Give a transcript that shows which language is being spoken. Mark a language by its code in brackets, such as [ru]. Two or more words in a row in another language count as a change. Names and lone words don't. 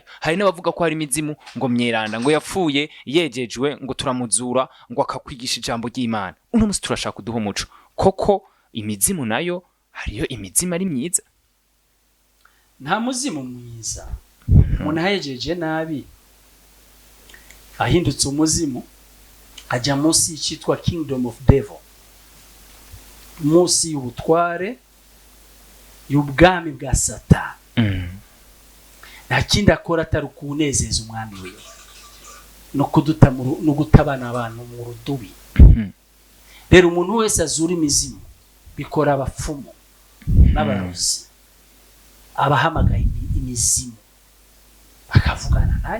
[rn] Hari n'abavuga ko hari imizimu ngo myeranda ngo yapfuye yejejwe ngo turamuzura ngo akakwigisha ijambo ry'Imana. Uno musi turashaka kuduha umuco koko imizimu nayo hariyo imizimu ari myiza. Nta muzimu mwiza umuntu ahejeje nabi ahindutse umuzimu ajya munsi y'icitwa [en] kingdom of devil, [rn] munsi y'ubutware y'ubwami bwa Satani. Nta kindi akora atari kunezeza umwami wiwe no gutabana abantu mu rudubi. Rero umuntu wese azura imizimu bikora abapfumu n'abarozi, abahamagaye imizimu bakavugana naye.